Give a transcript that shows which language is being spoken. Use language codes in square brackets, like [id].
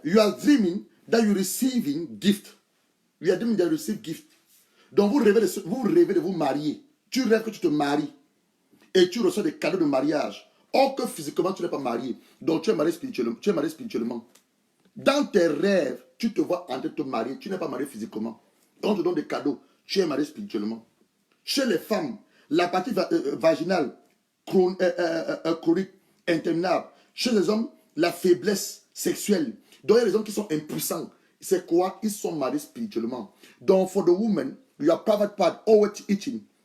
[en] You are dreaming that you receiving gift. You are dreaming that you receive gift. [fr] Donc vous rêvez de vous marier. Tu rêves que tu te maries et tu reçois des cadeaux de mariage. Or que physiquement tu n'es pas marié. Donc tu es marié spirituellement. Dans tes rêves, tu te vois en train de te marier. Tu n'es pas marié physiquement. On te donne des cadeaux. Tu es marié spirituellement. Chez les femmes, la partie vaginale chronique, interminable. Chez les hommes, la faiblesse sexuelle. Donc il y a les hommes qui sont impuissants. C'est quoi? Ils sont mariés spirituellement. [en] Donc for the woman, your private part, always eating.